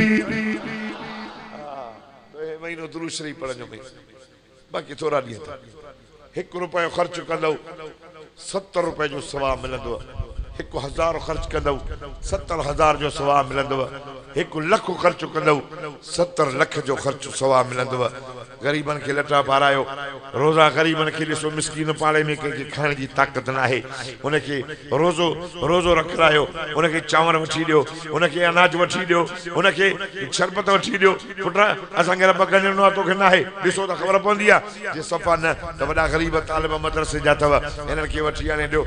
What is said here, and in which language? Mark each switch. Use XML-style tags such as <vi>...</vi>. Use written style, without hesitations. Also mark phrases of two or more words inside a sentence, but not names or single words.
<sd>महीनो दुरूद शरीफ पढ़जो, बाक़ी थोड़ा ॾींहं 1 रुपयो ख़र्च कंदव 70 रुपए जो सवाब मिलंदो। 1000 खर्च कंदव 70,000 जो सवाब मिलंदव। 1 लख खर्च कंदव 70 लख जो खर्च सवाब मिलंदव। गरीबन के लटा पारायो, रोजा गरीबन के ॾिसो, मिसकीन पाड़े में कंहिंखे खाइण जी ताक़त न आहे, उनखे रोज़ो रोज़ो रखायो, उनखे चांवर वठी ॾियो, उनखे अनाज वठी ॾियो, उनखे शरबत वठी ॾियो। पुट असांखे रब गंजणो आहे, तोखे न आहे, ॾिसो त ख़बर पवंदी आहे। जे सफ़ा न त वॾा ग़रीब तालिब मदरसे जा अथव, हिननि खे वठी आणे ॾियो।</sd>